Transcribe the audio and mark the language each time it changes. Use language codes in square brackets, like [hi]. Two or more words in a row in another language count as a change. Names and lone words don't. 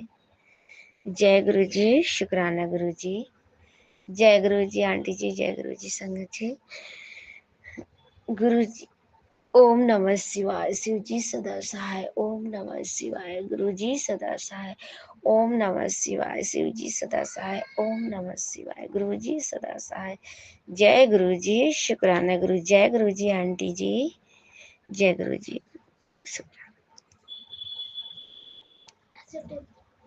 [hi] जय गुरु जी, शुक्राना गुरु जी, जय गुरु जी आंटी जी, जय गुरु जी संगत जी। गुरु जी ओम नमः शिवाय, शिव जी सदा सहाय, ओम नमः शिवाय, गुरु जी सदा सहाय, ओम नमः शिवाय, शिव जी सदा सहाय, ओम नमः शिवाय, गुरु जी सदा सहाय। जय गुरु जी, शुक्राना गुरु, जय गुरु जी आंटी जी, जय गुरु जी। शुक्राना।